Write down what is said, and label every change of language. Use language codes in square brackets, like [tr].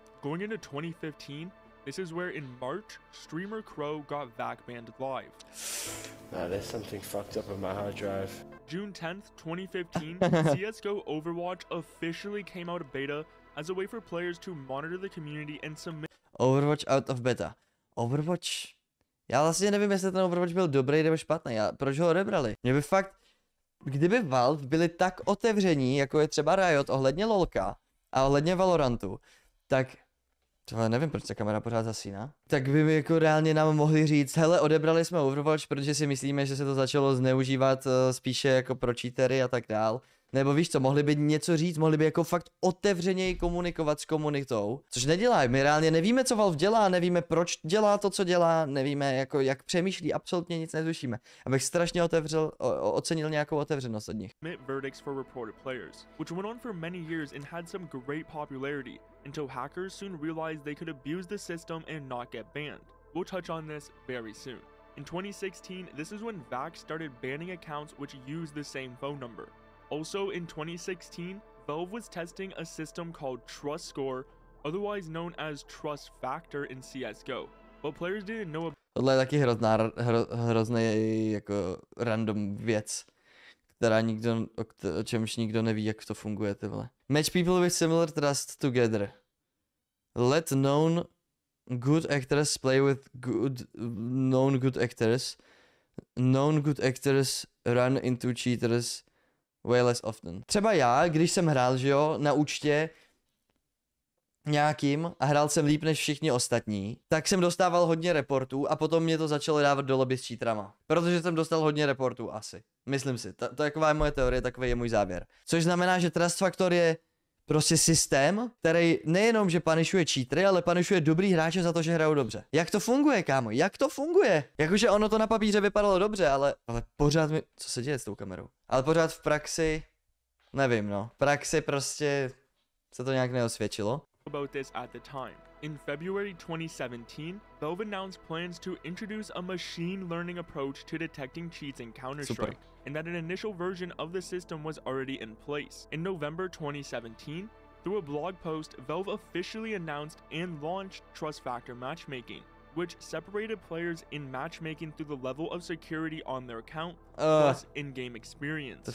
[en] Going into 2015, this is where in March, streamer Crow got VAC banned live. Nah, there's something fucked up on my hard drive. June 10th, 2015, CSGO Overwatch officially came out of beta as a way for players to monitor the community and submit... Overwatch out of beta. Overwatch... [cs] Já vlastně nevím, jestli ten Overwatch byl dobrý nebo špatný. Proč ho odebrali? Mě by fakt... Kdyby Valve byli tak otevření, jako je třeba Riot ohledně LoLka a ohledně Valorantu, tak... To nevím, proč ta kamera pořád zasíná. Tak by mi jako reálně nám mohli říct, hele, odebrali jsme Overwatch, protože si myslíme, že se to začalo zneužívat spíše jako pro cheatery a tak dál. Nebo víš co, mohli by něco říct, mohli by jako fakt otevřeněji komunikovat s komunitou, což nedělají. My reálně nevíme, co Valve dělá, nevíme, proč dělá to, co dělá, nevíme, jako jak přemýšlí, absolutně nic netušíme. Abych strašně ocenil nějakou otevřenost od nich. [en] Verdicts for reported players, which went on for many years and had some great popularity, until hackers soon realized they could abuse the system and not get banned. We'll touch on this very soon. In 2016, this is when VAC started banning accounts which use the same phone number. Also in 2016, Valve was testing a system called Trust Score, otherwise known as Trust Factor in CSGO, but players didn't know about... [cs] Tohle je taky hrozný jako random věc, která nikdo, o čemž nikdo neví, jak to funguje, ty vole. [en] Match people with similar trust together. Let known good actors play with known good actors. Known good actors run into cheaters way less often. [cs] Třeba já, když jsem hrál, že jo, na účtě nějakým a hrál jsem líp než všichni ostatní, tak jsem dostával hodně reportů a potom mě to začalo dávat do lobby s cheaterama. Protože jsem dostal hodně reportů asi. Myslím si. To je taková moje teorie, takový je můj závěr. Což znamená, že Trust Factor je prostě systém, který nejenom, že punišuje cheatery, ale punišuje dobrý hráče za to, že hrajou dobře. Jak to funguje, kámo? Jak to funguje? Jakože ono to na papíře vypadalo dobře, ale pořád mi... Co se děje s tou kamerou? Ale pořád v praxi... Nevím, no. V praxi prostě se to nějak neosvědčilo. [en] About this at the time. In February 2017, Valve announced plans to introduce a machine learning approach to detecting cheats in Counter-Strike, and that an initial version of the system was already in place. In November 2017, Through a blog post, Valve officially announced and launched Trust Factor matchmaking, which separated players in matchmaking through the level of security on their account plus in-game experience.